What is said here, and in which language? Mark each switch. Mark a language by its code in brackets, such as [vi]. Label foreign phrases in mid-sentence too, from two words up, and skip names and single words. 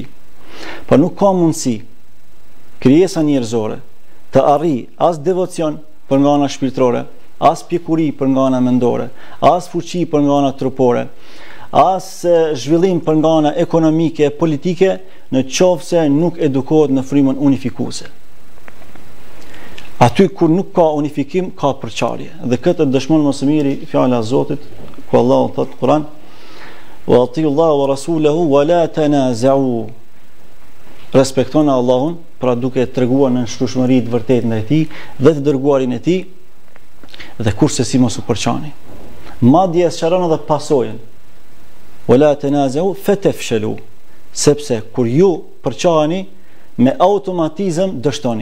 [sq] Por nuk ka mundësi krijesa njerëzore të arrijë as devocion për nga ana shpirtërore, as pjekuri për nga ana mendore, as fuqi për nga ana trupore, as zhvillim për nga ana ekonomike e politike, në qoftë se nuk edukohet në frymën unifikuese. Aty kur nuk ka unifikim, ka përçarje. Dhe këtë dëshmon më së miri fjala e Zotit, ku Allahu thotë në Kur'an: [ar] "وأطيعوا الله ورسوله ولا تنازعوا." [sq] Respektoni Allahun, pra duke treguar në shtushmëri të vërtetë ndaj tij dhe të dërguarin e tij, dhe kurse si mos u përçani. Madje sqaron edhe pasojën: [ar] "ولا تنازعوا فتفشلوا." [sq] Sepse kur ju përçani, me automatizëm dështoni.